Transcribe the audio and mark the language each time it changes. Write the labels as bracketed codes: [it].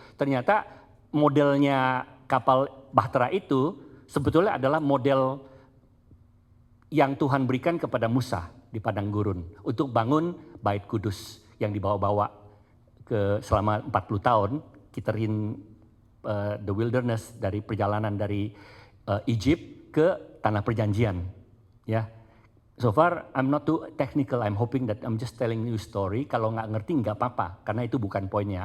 [id] Ternyata modelnya kapal Bahtera itu sebetulnya adalah model yang Tuhan berikan kepada Musa di padang gurun untuk bangun Bait Kudus yang dibawa-bawa ke selama 40 tahun, kiterin [en] the wilderness [id] dari perjalanan dari Egypt ke tanah perjanjian, ya. [en] So far, I'm not too technical. I'm hoping that I'm just telling you story. [id] Kalau nggak ngerti nggak apa-apa, karena itu bukan poinnya.